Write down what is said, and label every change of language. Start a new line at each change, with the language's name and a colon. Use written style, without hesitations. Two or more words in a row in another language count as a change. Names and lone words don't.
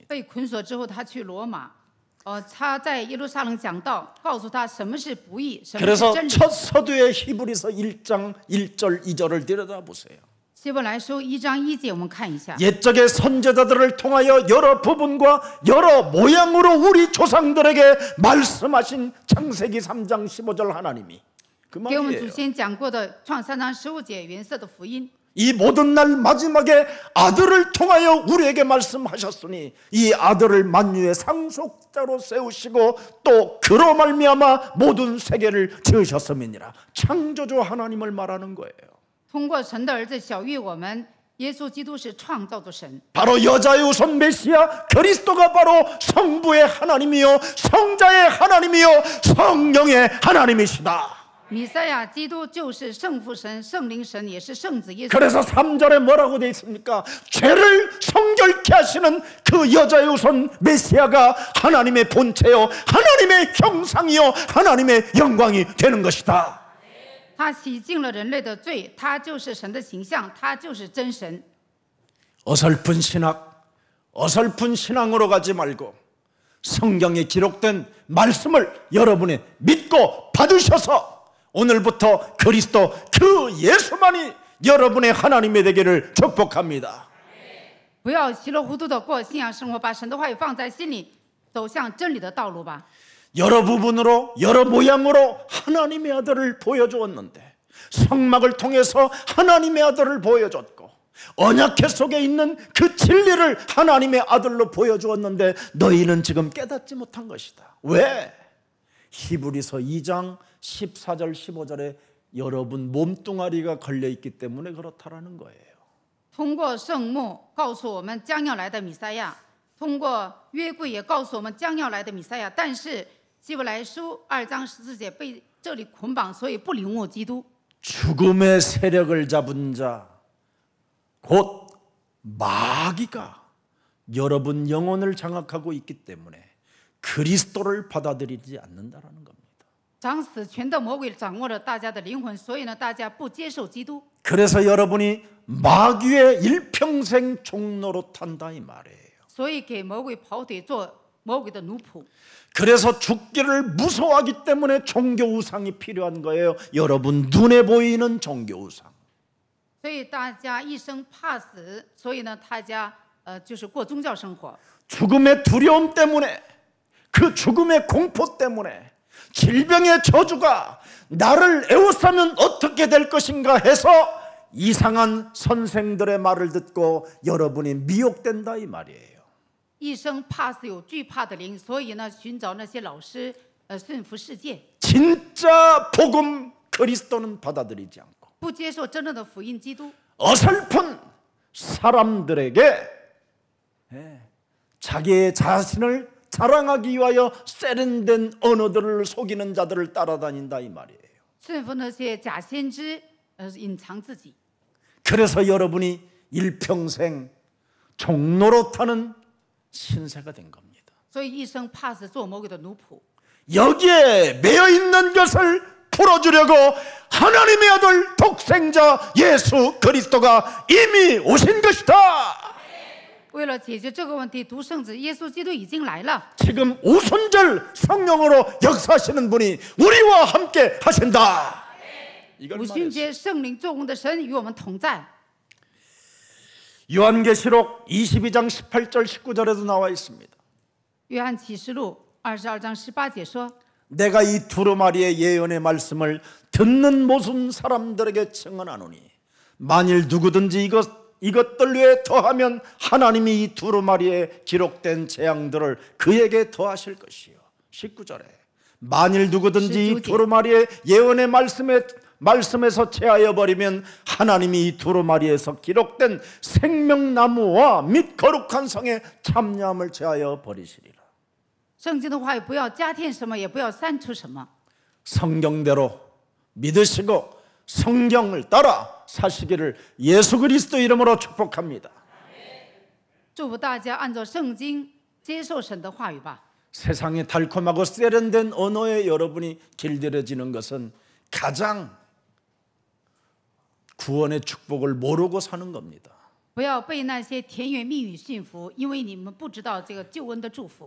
Chinese: 被捆锁之后，他去罗马，他在耶路撒冷讲道，告诉他什么是不义，什么是
Korean: 그래서
Chinese: 真理。
Korean: 첫 서두에 히브리서 1장 1절 2절을 들여다보세요.
Chinese: 希伯来书1章1节，我们看一下。
Korean: 옛적의 선지자들을 통하여 여러 부분과 여러 모양으로 우리 조상들에게 말씀하신 창세기 3장 15절 하나님이 그
Chinese: 给我们祖
Korean: 말이에요.
Chinese: 先讲过的创3章15节原色的福音，
Korean: 이 모든 날 마지막에 아들을 통하여 우리에게 말씀하셨으니 이 아들을 만유의 상속자로 세우시고 또 그로 말미암아 모든 세계를 지으셨음이니라. 창조주 하나님을 말하는 거예요.
Chinese: 通过神的儿子小喻我们，耶稣基督是创造的神，
Korean: 바로 여자의 우선 메시아 그리스도가 바로 성부의 하나님이요 성자의 하나님이요 성령의 하나님이시다.
Chinese: 弥赛亚基督就是圣父神、圣灵神，也是圣子耶稣。
Korean: 그래서 3절에 뭐라고 되어 있습니까? 죄를 성결케 하시는 그 여자의 우선 메시아가 하나님의 본체요 하나님의 형상이요 하나님의 영광이 되는 것이다.
Chinese: 他洗净了人类的罪，他就是神的形象，他就是真神。
Korean: 어설픈 신학, 어설픈 신앙으로 가지 말고 성경에 기록된 말씀을 여러분이 믿고 받으셔서 오늘부터 그리스도 그 예수만이 여러분의 하나님이 되기를 축복합니다.
Chinese: 不要稀里糊涂的过信仰生活，把神的话语放在心里，走向真理的道路吧。
Korean: 여러 부분으로 여러 모양으로 하나님의 아들을 보여주었는데 성막을 통해서 하나님의 아들을 보여줬고 언약궤 속에 있는 그 진리를 하나님의 아들로 보여주었는데 너희는 지금 깨닫지 못한 것이다. 왜? 히브리서 2장 14절 15절에 여러분 몸뚱아리가 걸려있기 때문에 그렇다라는 거예요.
Chinese: 通过圣幕告诉我们将要来的弥赛亚，通过约柜也告诉我们将要来的弥赛亚。但是希伯来书2章14节被这里捆绑，所以不领悟基督。
Korean: 죽음의 세력을 잡은 자 곧 마귀가 여러분 영혼을 장악하고 있기 때문에 그리스도를 받아들이지 않는다라는 겁니다.
Chinese: 掌死权的魔鬼掌握了大家的灵魂，所以呢，大家不接受基督。
Korean: 그래서 여러분이 마귀의 일평생 종로로 탄다 이 말이에요.
Chinese: 所以给魔鬼跑腿，做魔鬼的奴仆。
Korean: 그래서 죽기를 무서워하기 때문에 종교 우상이 필요한 거예요. 여러분 눈에 보이는 종교 우상.
Chinese: 所以大家一生怕死，所以呢，大家就是过宗教生活。
Korean: 죽음의 두려움 때문에 그 죽음의 공포 때문에 질병의 저주가 나를 에워싸면 어떻게 될 것인가 해서 이상한 선생들의 말을 듣고 여러분이 미혹된다 이 말이에요.
Chinese: 一生怕死有惧怕的灵，所以呢，寻找那些老师，顺服世界，
Korean: 진짜 복음 그리스도는 받아들이지 않고
Chinese: 不接受真正的福音基督。
Korean: 어설픈 사람들에게 자기의 자신을 자랑하기 위하여 세련된 언어들을 속이는 자들을 따라다닌다 이 말이에요.
Chinese: 顺服那些假先知，隐藏自己。
Korean: 그래서 여러분이 일평생 종로로 타는 신세가 된 겁니다.
Chinese: 所以一生怕死，做魔鬼的奴仆。
Korean: 여기에 매여 있는 것을 풀어주려고 하나님의 아들 독생자 예수 그리스도가 이미 오신 것이다.
Chinese: 为了解决这个问题，独生子耶稣基督已经来了。
Korean: 지금 오순절 성령으로 역사하시는 분이 우리와 함께 하신다. 이걸
Chinese: 五旬
Korean: 말했어요.
Chinese: 节圣灵做工的神与我们同在。
Korean: 요한계시록 22장 18절 19절에도 나와 있습니다.
Chinese: 约翰启示录22章18节说：
Korean: 내가 이 두루마리의 예언의 말씀을 듣는 모든 사람들에게 증언하노니 만일 누구든지 이것들 외에 더하면 하나님이 이 두루마리에 기록된 재앙들을 그에게 더하실 것이요. 19절에 만일 누구든지 이 19절. 두루마리의 예언의 말씀에서 제하여 버리면 하나님이 이 두루마리에서 기록된 생명나무와 및 거룩한 성의 참여함을 제하여 버리시리라.
Chinese: 圣经的话语不要加添什么，也不要删除什么。
Korean: 성경대로 믿으시고 성경을 따라 사시기를 예수 그리스도 이름으로 축복합니다.
Chinese: 祝福大家按照圣经接受神的话语吧。
Korean: 세상에 달콤하고 세련된 언어에 여러분이 길들여지는 것은 가장 구원의 축복을 모르고 사는 겁니다.
Chinese: 不要被那些甜言蜜语驯服，因为你们不知道这个救恩的祝福。